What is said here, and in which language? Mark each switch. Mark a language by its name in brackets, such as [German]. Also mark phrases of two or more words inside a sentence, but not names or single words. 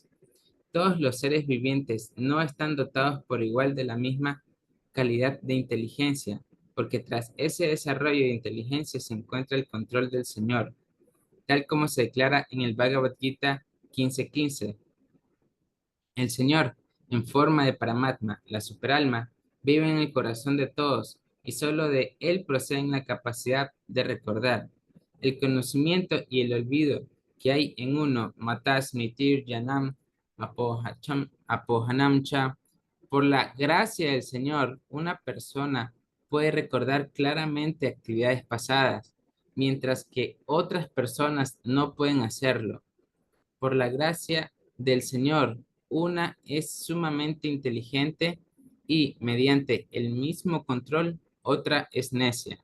[Spanish] Todos los seres vivientes no están dotados por igual de la misma calidad de inteligencia, porque tras ese desarrollo de inteligencia se encuentra el control del Señor, tal como se declara en el Bhagavad Gita 15:15. El Señor, en forma de Paramatma, la superalma, vive en el corazón de todos y solo de Él proceden la capacidad de recordar. El conocimiento y el olvido que hay en uno, [Sanskrit] matas mitir yanam apohanamcha. [Spanish] Por la gracia del Señor, una persona puede recordar claramente actividades pasadas, mientras que otras personas no pueden hacerlo. Por la gracia del Señor, una es sumamente inteligente y, mediante el mismo control, otra es necia.